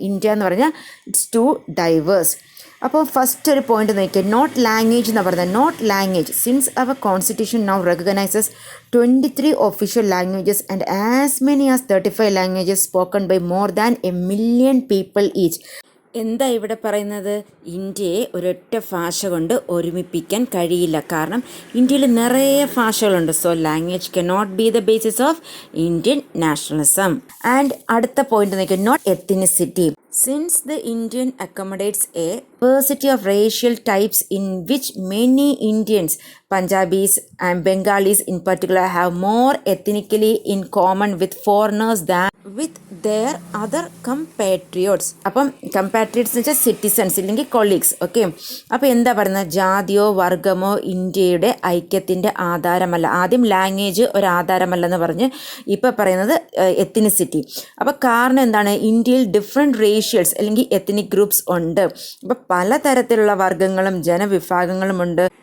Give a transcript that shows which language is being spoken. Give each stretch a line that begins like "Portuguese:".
Malayalam: India എന്ന് പറഞ്ഞാൽ
English: It's too diverse.
Malayalam: അപ്പോൾ ഫസ്റ്റ് ഒരു പോയിന്റ് നോക്കിയാൽ
English: Note language എന്ന് പറഞ്ഞാൽ note language since our constitution now recognises 23 official languages and as many as 35 languages spoken by more than 1 million people each.
Malayalam: എന്താ ഇവിടെ പറയുന്നത്? ഇന്ത്യയെ ഒരൊറ്റ ഭാഷ കൊണ്ട് ഒരുമിപ്പിക്കാൻ കഴിയില്ല. കാരണം ഇന്ത്യയിൽ നിറയെ ഭാഷകളുണ്ട്.
English: So language cannot be the basis of Indian nationalism.
Malayalam: And അടുത്ത പോയിന്റ് നോക്കിയാൽ not ethnicity.
English: Since the Indian accommodates a diversity of racial types in which many Indians, Punjabis and Bengalis in particular, have more ethnically in common with foreigners than with their other compatriots.
Malayalam: അപ്പം compatriots എന്ന് വെച്ചാൽ citizens ഇല്ലെങ്കിൽ colleagues. Okay, അപ്പോൾ എന്താ പറയുന്നത്? ജാതിയോ വർഗമോ ഇന്ത്യയുടെ ഐക്യത്തിൻ്റെ ആധാരമല്ല. ആദ്യം ലാംഗ്വേജ് ഒരു ആധാരമല്ലെന്ന് പറഞ്ഞ് ഇപ്പോൾ പറയുന്നത് എത്നിസിറ്റി. അപ്പോൾ കാരണം എന്താണ്? ഇന്ത്യയിൽ ഡിഫറെൻറ്റ് റേഷ്യൽസ് അല്ലെങ്കിൽ എത്നിക് ഗ്രൂപ്പ്സ് ഉണ്ട്. അപ്പോൾ പലതരത്തിലുള്ള വർഗ്ഗങ്ങളും ജനവിഭാഗങ്ങളുമുണ്ട്.